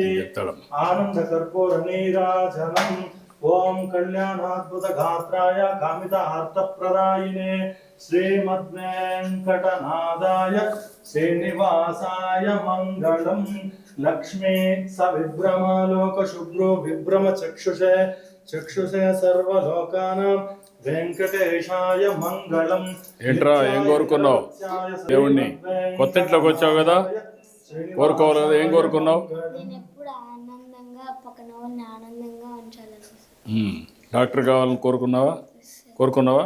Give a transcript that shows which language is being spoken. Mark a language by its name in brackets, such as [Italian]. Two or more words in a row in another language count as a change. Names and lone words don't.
[Sanskrit] आनन्दकर्पूरनीराजनम् ॐ कल्याणाद्भुतगात्राय कामितार्थप्रदायिने श्रीमद्वेङ्कटनादाय श्रीनिवासाय मङ्गलम् लक्ष्मी सविभ्रमालोकशुभ्रो विभ्रमचक्षुषे चक्षुषे सर्वलोकानां వెంకటేశాయ మంగళం. [Telugu] ఏంట్రా ఏం కోరుకున్నావు దేవుణ్ణి? కొత్త ఇంట్లోకి వచ్చావు కదా, కోరుకోవాలి కదా, ఏం కోరుకున్నావు? నేను ఎప్పుడు ఆనందంగా పక్కన వాళ్ళని ఆనందంగా ఉంచాలని. డాక్టర్ కావాలని కోరుకున్నావా?